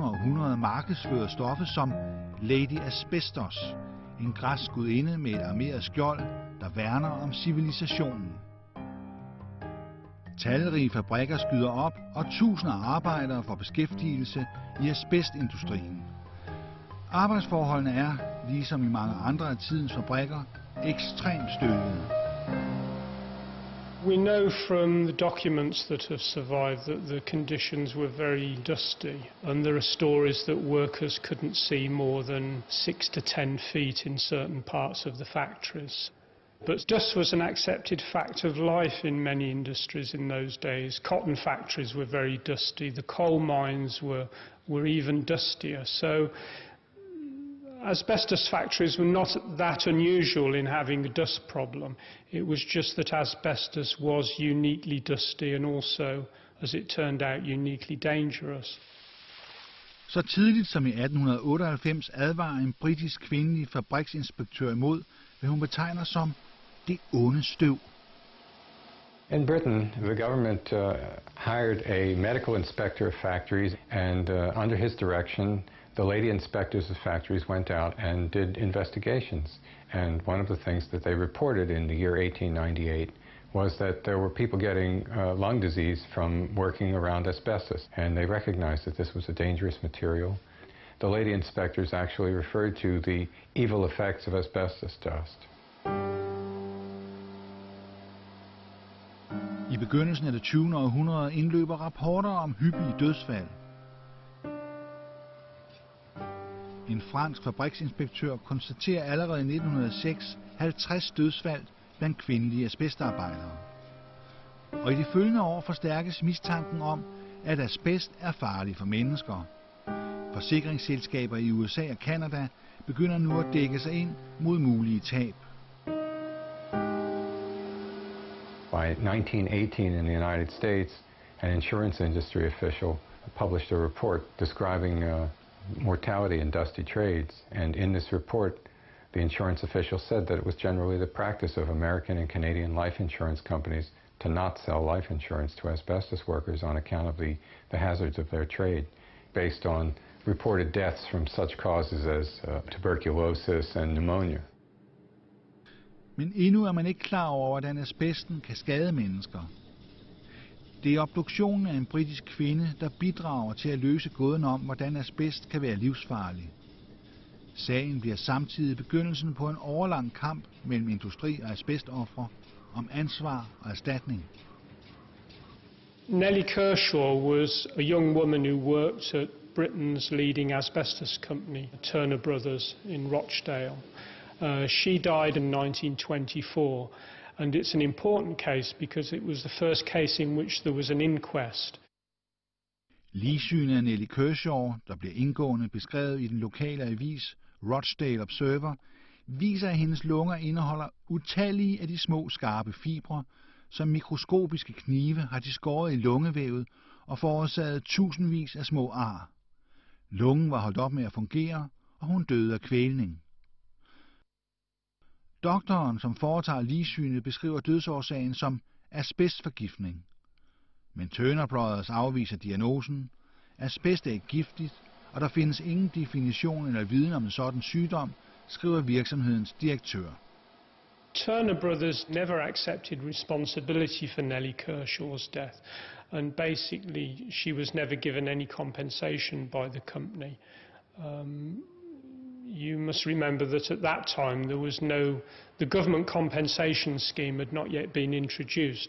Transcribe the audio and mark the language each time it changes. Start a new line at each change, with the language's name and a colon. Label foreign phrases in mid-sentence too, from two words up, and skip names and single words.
Danish: århundrede markedsfører stoffet som Lady Asbestos, en græsk gudinde med et armeret skjold, der værner om civilisationen. Talrige fabrikker skyder op, og tusinder af arbejdere får beskæftigelse i asbestindustrien. Arbejdsforholdene er, ligesom i mange andre af tidens fabrikker, ekstremt støvede.
English: We know from the documents that have survived that the conditions were very dusty, and there are stories that workers couldn't see more than 6 to 10 feet in certain parts of the factories. But dust was an accepted fact of life in many industries in those days. Cotton factories were very dusty. The coal mines were even dustier. So asbestos factories were not that unusual in having a dust problem. It was just that asbestos was uniquely dusty and also, as it turned out, uniquely dangerous.
Danish: Så tidligt som i 1898 advarer en britisk kvindelig fabriksinspektør imod, hvad hun betegner som det onde støv.
English: In Britain, the government hired a medical inspector of factories, and under his direction, the lady inspectors of factories went out and did investigations. And one of the things that they reported in the year 1898 was that there were people getting lung disease from working around asbestos, and they recognized that this was a dangerous material. The lady inspectors actually referred to the evil effects of asbestos dust.
Danish: I begyndelsen af det 20. århundrede indløber rapporter om hyppige dødsfald. En fransk fabriksinspektør konstaterer allerede i 1906 50 dødsfald blandt kvindelige asbestarbejdere. Og i de følgende år forstærkes mistanken om, at asbest er farlig for mennesker. Forsikringsselskaber i USA og Canada begynder nu at dække sig ind mod mulige tab.
English: By 1918 in the United States, an insurance industry official published a report describing mortality in dusty trades, and in this report the insurance official said that it was generally the practice of American and Canadian life insurance companies to not sell life insurance to asbestos workers on account of the hazards of their trade, based on reported deaths from such causes as tuberculosis and pneumonia.
Danish: Men endnu er man ikke klar over, hvordan asbesten kan skade mennesker. Det er obduktionen af en britisk kvinde, der bidrager til at løse gåden om, hvordan asbest kan være livsfarlig. Sagen bliver samtidig begyndelsen på en årelang kamp mellem industri og asbestofre om ansvar og erstatning.
English: Nellie Kershaw was a young woman who worked at Britain's leading asbestos company, Turner Brothers in Rochdale. She died in 1924, and it's an important case because it was the first case in which there was an inquest.
Danish: Ligsynet af Nellie Kershaw, der bliver indgående beskrevet i den lokale avis Rochdale Observer, viser, at hendes lunger indeholder utallige af de små skarpe fibre, som mikroskopiske knive har de skåret i lungevævet og forårsaget tusindvis af små ar. Lungen var holdt op med at fungere, og hun døde af kvælning. Doktoren, som foretager ligsynet, beskriver dødsårsagen som asbestforgiftning. Men Turner Brothers afviser diagnosen. Asbest er ikke giftigt, og der findes ingen definition eller viden om en sådan sygdom, skriver virksomhedens direktør.
English: Turner Brothers never accepted responsibility for Nellie Kershaw's death, and basically she was never given any compensation by the company. You must remember that at that time the government compensation scheme had not yet been introduced.